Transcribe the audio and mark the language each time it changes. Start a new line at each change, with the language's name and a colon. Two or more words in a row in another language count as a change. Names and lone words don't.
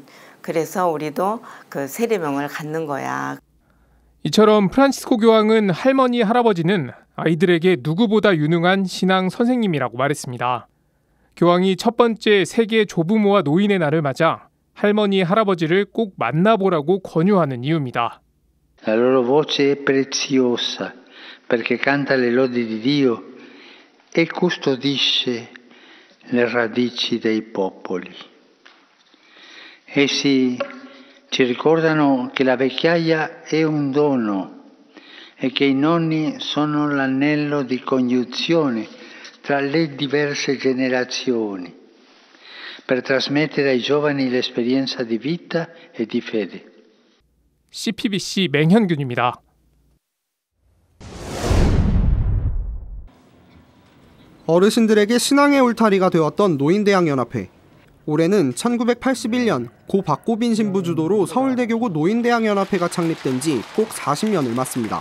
Korean: 그래서 우리도 그 세례명을 갖는 거야. 이처럼 프란치스코 교황은 할머니, 할아버지는 아이들에게 누구보다 유능한 신앙 선생님이라고 말했습니다. 교황이 첫 번째 세계 조부모와 노인의 날을 맞아 할머니, 할아버지를 꼭 만나보라고 권유하는 이유입니다.
Italian: La loro voce è preziosa perché canta le lodi di Dio e custodisce le radici dei popoli. Essi ci ricordano che la vecchiaia è un dono e che i nonni sono l'anello di congiunzione tra le diverse generazioni per trasmettere ai giovani l'esperienza di vita e di fede.
Korean: CPBC 맹현균입니다. 어르신들에게 신앙의 울타리가 되었던 노인대학연합회. 올해는 1981년 고 박고빈 신부 주도로 서울대교구 노인대학연합회가 창립된 지 꼭 40년을 맞습니다.